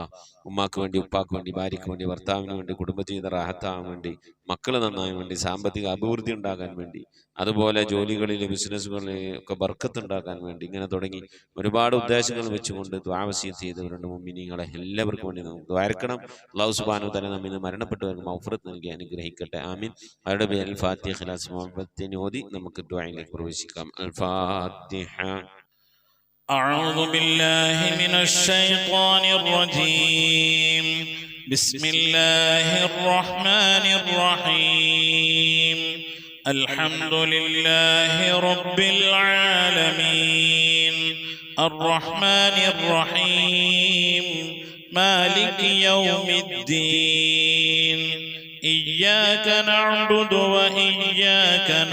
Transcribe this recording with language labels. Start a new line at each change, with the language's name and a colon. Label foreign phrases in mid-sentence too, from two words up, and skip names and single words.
Malayalam: ഉമ്മാക്ക് വേണ്ടി, ഉപ്പാക്ക് വേണ്ടി, ഭാര്യയ്ക്ക് വേണ്ടി, ഭർത്താവിന് വേണ്ടി, കുടുംബജീവിത റാഹത്താവാൻ വേണ്ടി, മക്കൾ നന്നാൻ വേണ്ടി, സാമ്പത്തിക അഭിവൃദ്ധി ഉണ്ടാകാൻ വേണ്ടി, അതുപോലെ ജോലികളിൽ, ബിസിനസ്സുകളിൽ ഒക്കെ ബർക്കത്ത് ഉണ്ടാക്കാൻ വേണ്ടി, ഇങ്ങനെ തുടങ്ങി ഒരുപാട് ഉദ്ദേശങ്ങൾ വെച്ചുകൊണ്ട് ദുആ വസിയത്ത് ചെയ്തവരുണ്ട്. മുഅ്മിനീങ്ങളെ എല്ലാവർക്കും വേണ്ടി നമുക്ക് ദ്വാരക്കണം.
Arabic: الله سبحانه وتعالى
Malayalam: നമ്മിൽ നിന്ന് മരണപ്പെട്ടവർക്ക് മഗ്ഫിറത്ത് നൽകി അനുഗ്രഹിക്കട്ടെ. ആമീൻ. അവരുടെ പേരിൽ ഫാത്തിഹ, ഖിലാസ്, മുഹബ്ബത്തിനെ ഓതി നമുക്ക് ദുആയിലേക്ക് പ്രവേശിക്കാം.
Arabic: الفاتحة. أعوذ بالله من الشيطان الرجيم. بسم الله الرحمن الرحيم. الحمد لله رب العالمين الرحمن الرحيم مالك يوم الدين إياك نعبد وإياك